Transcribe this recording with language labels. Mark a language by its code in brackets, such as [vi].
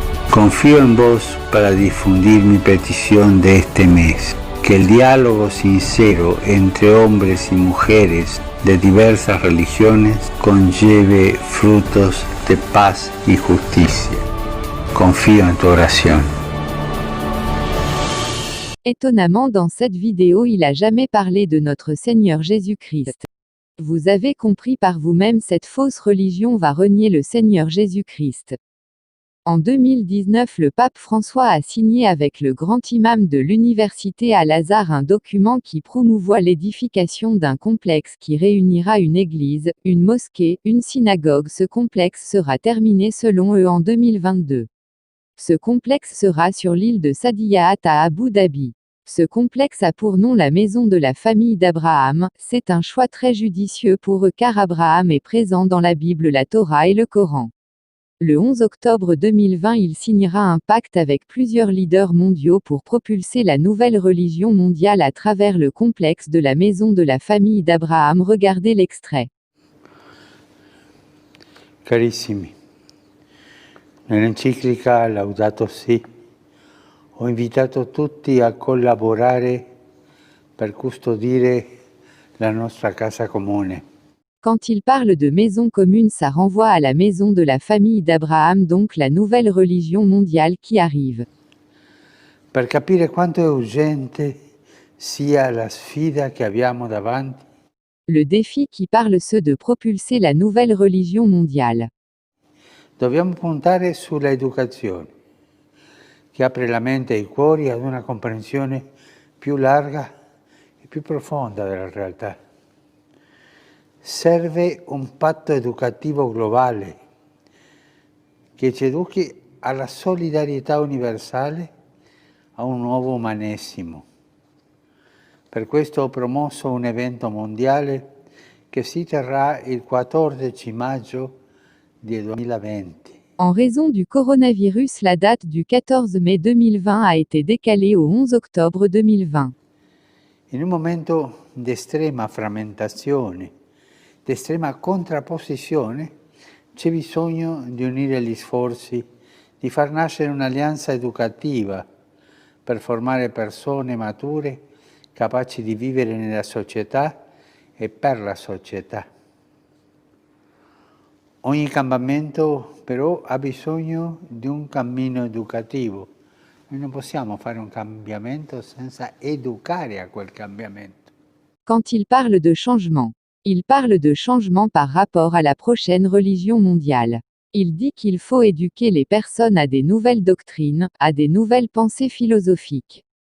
[es] Confío en vos para difundir mi petición de este mes. Que el diálogo sincero entre hombres y mujeres de diversas religiones conlleve frutos de paz y justicia. Confío en tu oración. [fr] Étonnamment, dans cette vidéo, il a jamais parlé de notre Seigneur Jésus-Christ. Vous avez compris par vous-même, cette fausse religion va renier le Seigneur Jésus-Christ. En 2019, le pape François a signé avec le grand imam de l'université Al-Azhar un document qui promouvoit l'édification d'un complexe qui réunira une église, une mosquée, une synagogue. Ce complexe sera terminé selon eux en 2022. Ce complexe sera sur l'île de Sadiyaat à Abu Dhabi. Ce complexe a pour nom la maison de la famille d'Abraham. C'est un choix très judicieux pour eux car Abraham est présent dans la Bible, la Torah et le Coran. Le 11 octobre 2020, il signera un pacte avec plusieurs leaders mondiaux pour propulser la nouvelle religion mondiale à travers le complexe de la maison de la famille d'Abraham. Regardez l'extrait. [it] Carissimi, nell'enciclica Laudato Si ho invitato tutti a collaborare per custodire la nostra casa comune. [fr] Quand il parle de maison commune, ça renvoie à la maison de la famille d'Abraham, donc la nouvelle religion mondiale qui arrive. [it] Per capire quanto è urgente sia la sfida che abbiamo davanti. [fr] Le défi qui parle ceux de propulser la nouvelle religion mondiale. [it] Dobbiamo puntare sulla educazione, che apre la mente e i cuori ad una comprensione più larga e più profonda della realtà. Serve un patto educativo globale che ci educhi alla solidarietà universale, a un nuovo umanesimo. Per questo ho promosso un evento mondiale che si terrà il 14 maggio del 2020. [fr] En raison du coronavirus, la date du 14 mai 2020 a été décalée au 11 octobre 2020. [it] In un momento di estrema frammentazione, di estrema contrapposizione, C'è bisogno di unire gli sforzi, di far nascere un'alleanza educativa per formare persone mature capaci di vivere nella società e per la società. Ogni cambiamento però ha bisogno di un cammino educativo. Noi non possiamo fare un cambiamento senza educare a quel cambiamento. [fr] Quand il parle de changement, il parle de changement par rapport à la prochaine religion mondiale. Il dit qu'il faut éduquer les personnes à des nouvelles doctrines, à des nouvelles pensées philosophiques.